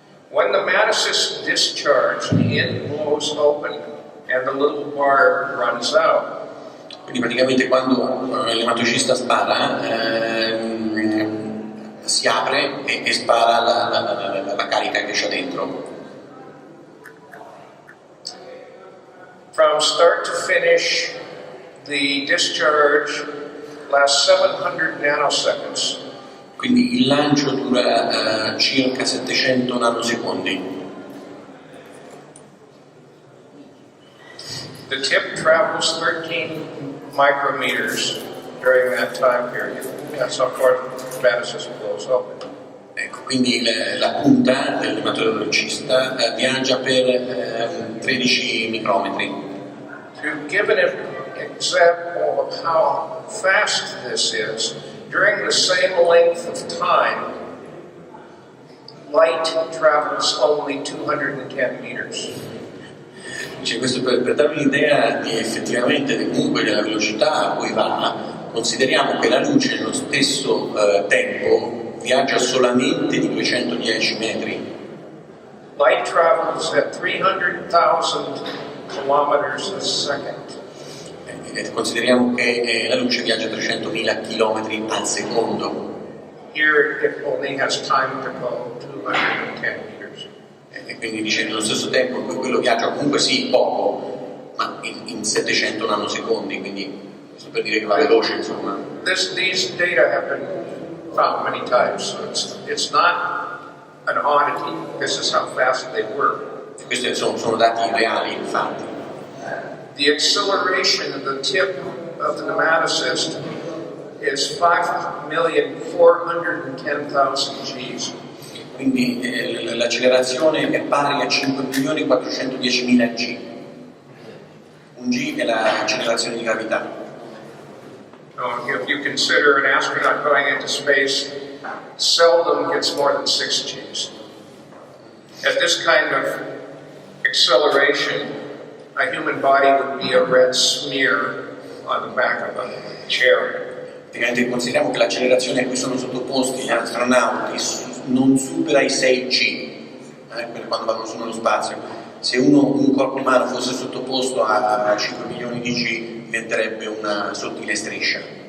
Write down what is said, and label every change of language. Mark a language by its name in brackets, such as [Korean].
[English] When the nematocyst is discharged, the end blows open and the little barb runs out. [Italian] Quindi praticamente quando il nematocista spara si apre e spara la carica che c'è dentro. [English] From start to finish, the discharge lasts 700 nanoseconds. [Italian] Quindi il lancio dura circa 700 nanosecondi. [English] The tip travels 13 micrometers during that time period. That's how far the nematocyst blows open. [Italian] Ecco, quindi la punta del nematocista viaggia per 13 micrometri. [English] To give an example of how fast this is, during the same length of time, light travels only 210 meters. [Italian] Cioè, questo per darvi un'idea di effettivamente comunque della velocità a cui va, Consideriamo che la luce nello stesso tempo viaggia solamente di 210 metri. [English] Light travels at 300,000 kilometers a second. [Italian] Consideriamo che la luce viaggia a 300.000 km al secondo. [English] Here it only has time to go 210 years. [Italian] E quindi dice nello stesso tempo quello viaggia comunque sì poco, ma in 700 nanosecondi, quindi questo per dire che va veloce, insomma. [English] These data have been found many times, so it's not an oddity. This is how fast they work. [Italian] E questi sono dati reali, infatti. [English] The acceleration of the tip of the nematocyst is 5,410,000 Gs. [Italian] Quindi l'accelerazione è pari a 5.410.000 G. Un G è l'accelerazione di gravità. [English] If you consider an astronaut going into space, seldom gets more than 6 Gs. At this kind of acceleration, a human body would be a red smear on the back of a chair. [Italian] Praticamente consideriamo che l'accelerazione a cui sono sottoposti gli astronauti non supera i 6 G, quando vanno su nello spazio. Se un corpo umano fosse sottoposto a 5 milioni di G, diventerebbe una sottile striscia.